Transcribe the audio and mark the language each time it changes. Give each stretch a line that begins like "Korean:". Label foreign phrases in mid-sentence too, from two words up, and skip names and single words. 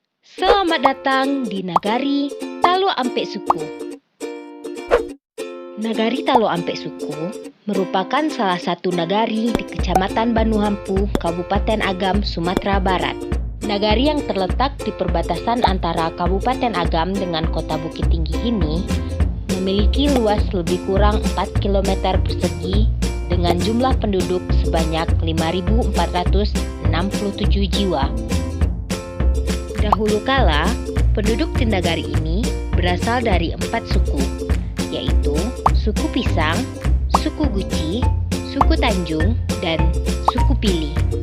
Indonesian: Selamat datang di Nagari Talo Ampe Suku. Nagari Talo Ampe Suku merupakan salah satu nagari di Kecamatan Banuhampu, Kabupaten Agam, Sumatera Barat. Nagari yang terletak di perbatasan antara Kabupaten Agam dengan Kota Bukit Tinggi ini memiliki luas lebih kurang 4 km persegi dengan jumlah penduduk sebanyak 5.467 jiwa. Dahulu kala, penduduk di nagari ini berasal dari 4 suku, yaitu suku Pisang, suku Guci, suku Tanjung, dan suku Pili.